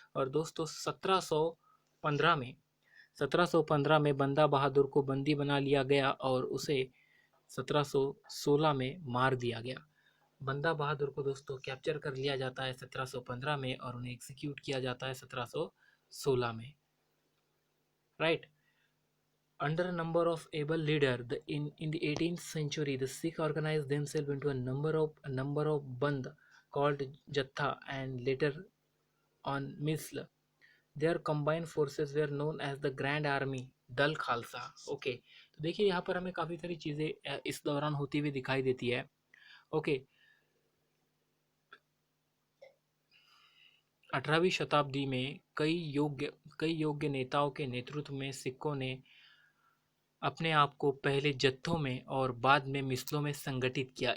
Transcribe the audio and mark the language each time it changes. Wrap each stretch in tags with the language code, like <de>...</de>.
<hi>और दोस्तों 1715 में बंदा बहादुर को बंदी बना लिया गया और उसे 1716 में मार दिया गया। बंदा बहादुर को दोस्तों कैप्चर कर लिया जाता है 1715 में और उन्हें एग्जीक्यूट किया जाता है 1716 में।</hi> <en>Right, under a number of able leader, in the 18th century the Sikh organized themselves into a number of band called Jatha and later on Misl. Their combined forces were known as the Grand Army Dal Khalsa.</en> <hi>Okay, तो देखिए यहाँ पर हमें काफ़ी सारी चीज़ें इस दौरान होती हुई दिखाई देती है। ओके, 18वीं शताब्दी में कई योग्य नेताओं के नेतृत्व में सिखों ने अपने आप को पहले जत्थों में और बाद में मिसलों में संगठित किया।</hi>